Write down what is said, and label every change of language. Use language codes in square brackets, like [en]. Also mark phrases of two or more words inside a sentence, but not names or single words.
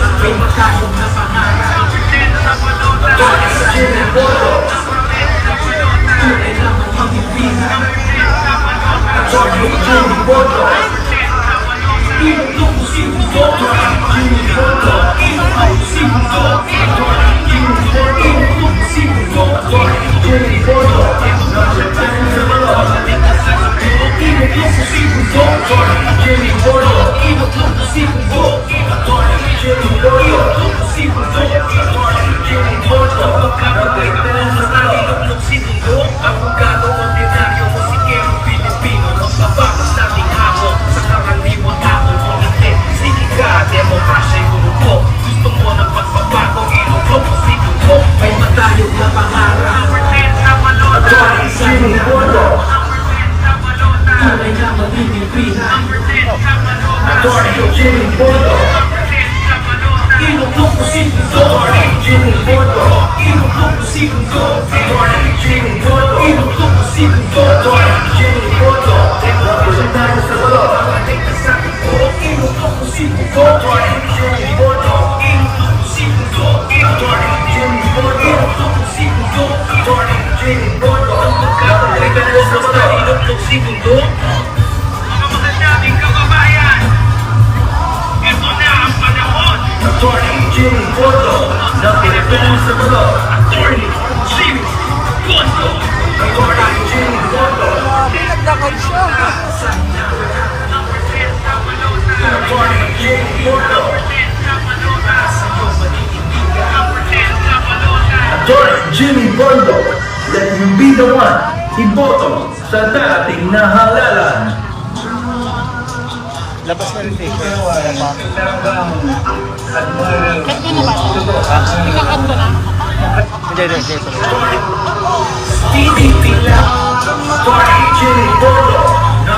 [tl] May matayong na pangarap. Number 10 sa balota. Attorney Jimmy Bondo, Number 10 sa balota. Tunay na maninilbihan. Number 10 sa balota. Attorney Jimmy Bondo, Number 10 sa balota. Inuklong mo si Bundo. Jimmy Bondo, Inuklong mo si Bundo. Jimmy Bondo, Inuklong mo si Bundo. Jimmy Bondo, number 10 sa balota. Inuklong mo si Bundo. Jimmy Bondo, Inuklong mo si Bundo. Jimmy Bondo, Inuklong mo si Bundo. Jimmy Bondo, Kapagay na basta inuklong si Bundo. Abogado, ordinaryo, musikerong Pilipino. Magbabatas nating hango sa karaniwang tao. Kung hindi, sige ka, demokrasya rurukok. Gusto mo ng pagbabago, inuklong mo si Bundo. May matayog na pangarap. Number 10 sa balota. Attorney Jimmy Bondo, Number 10 sa balota. Tunay na maninilbihan. Number 10 sa balota. Attorney Jimmy Bondo, Number 10 sa balota. Inuklong mo si Bundo. Jimmy Bondo, Inuklong mo si Bundo. Jimmy Bondo, Inuklong mo si Bundo. Jimmy Bondo, number 10 sa balota. Babalik na sa tuktok. Inuklong mo si Bundo. Jimmy Bondo, Inuklong mo si Bundo. Jimmy Bondo, Inuklong mo si Bundo. Jimmy Bondo, Kapagay na basta inuklong si Bundo. Mga daming kababayan. Ito na ang panahon. Attorney Jimmy Bondo, number 10 sa balota. Attorney Jimmy Bondo. Attorney Jimmy Bondo, Number 10 sa balota. Attorney Jimmy Bondo, Number 10 sa balota. Number 10 sa balota. Attorney Jimmy Bondo, [en] let him be the one. [tl] Iboto sa darating na halalan. Labas na rin eh. talagang admiral. Hindi, hindi, hindi. Pinipila. Attorney Jimmy Bondo,